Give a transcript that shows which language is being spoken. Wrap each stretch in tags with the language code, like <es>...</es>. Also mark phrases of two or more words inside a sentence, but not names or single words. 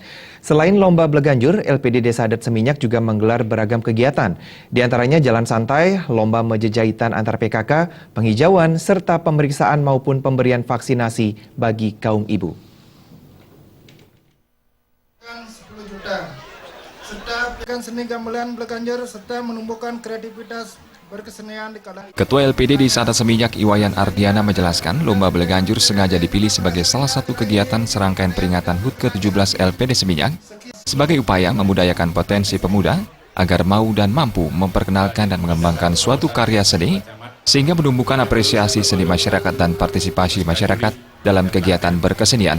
<id>Selain lomba bleganjur, LPD Desa Adat Seminyak juga menggelar beragam kegiatan. Di antaranya jalan santai, lomba mejejahitan antar PKK, penghijauan, serta pemeriksaan maupun pemberian vaksinasi bagi kaum ibu. 10 juta. Serta seni gamelan bleganjur serta menumbuhkan kreativitas berkesenian di kalangan. Ketua LPD Desa Adat Seminyak Iwayan Ardiana menjelaskan lomba bleganjur sengaja dipilih sebagai salah satu kegiatan serangkaian peringatan HUT ke-17 LPD Seminyak sebagai upaya memudayakan potensi pemuda agar mau dan mampu memperkenalkan dan mengembangkan suatu karya seni sehingga menumbuhkan apresiasi seni masyarakat dan partisipasi masyarakat dalam kegiatan berkesenian.</id>